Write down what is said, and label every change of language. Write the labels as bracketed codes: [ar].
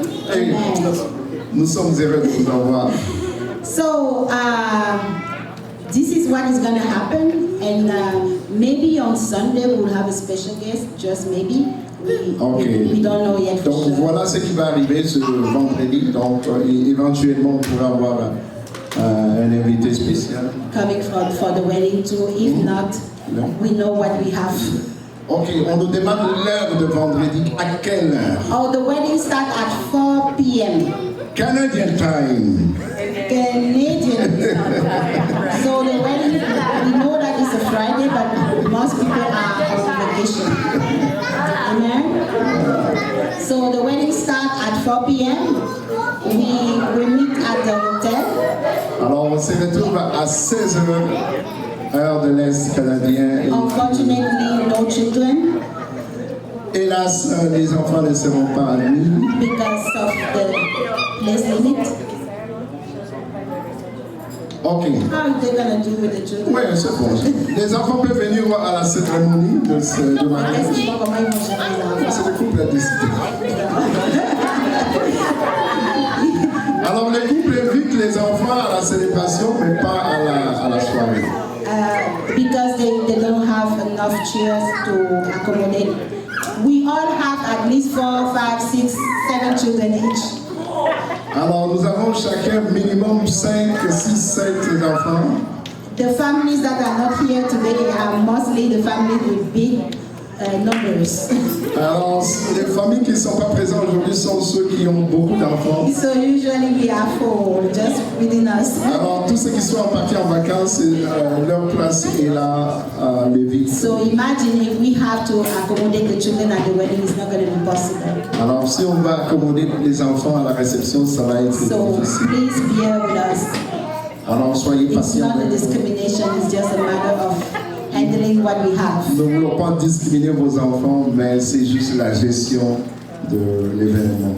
[fr] Hey, nous sommes heureux de vous avoir. [en] So, this is what is going to happen, and maybe on Sunday we'll have a special guest, just maybe. We don't know yet for [fr] Donc [en] sure. [fr] voilà ce qui va arriver ce vendredi. Donc éventuellement on pourra avoir un invité spécial. [en] Coming for the wedding too. If not, we know what we have. [fr] Ok, on nous demande l'heure de vendredi. À quelle heure? [en] Oh, the wedding starts at 4 p.m. Canadian time. Canadian. So the wedding, we know that it's a Friday, but most people are on vacation. Amen. So the wedding starts at 4 p.m. We meet at the hotel. [fr] Alors on se retrouve à 16h, heure de l'Est canadien. [en] Unfortunately, no children [fr] Hélas, les enfants ne seront pas admis. [en] because of the place limit. Ok. How are they gonna do with the children? [fr] Oui, c'est bon. Les enfants peuvent venir à la cérémonie de mariage. Qu'est-ce qu'ils vont, comment ils vont gérer les enfants? C'est le couple à décider. Alors les couples invitent les enfants à la célébration, mais pas à la soirée. [en] Because they don't have enough chairs to accommodate. We all have at least 4, 5, 6, 7 children each. [fr] Alors nous avons chacun minimum 5, 6, 7 enfants. [en] The families that are not here today are mostly the families with big numbers. [fr] Alors les familles qui ne sont pas présentes aujourd'hui sont ceux qui ont beaucoup d'enfants. [en] So usually we are full, just within us. [fr] Alors tous ceux qui sont partis en vacances, leur place est là à Lévis. [en] So imagine if we have to accommodate the children at the wedding, it's not going to be possible. [fr] Alors si on va accommoder les enfants à la réception, ça va être [en] So [fr] difficile. [en] please bear with us. [fr] Alors soyez [en] It's [fr] patients. [en] not a discrimination, it's just a matter of handling what we have. [fr] Nous ne voulons pas discriminer vos enfants, mais c'est juste la gestion de l'événement.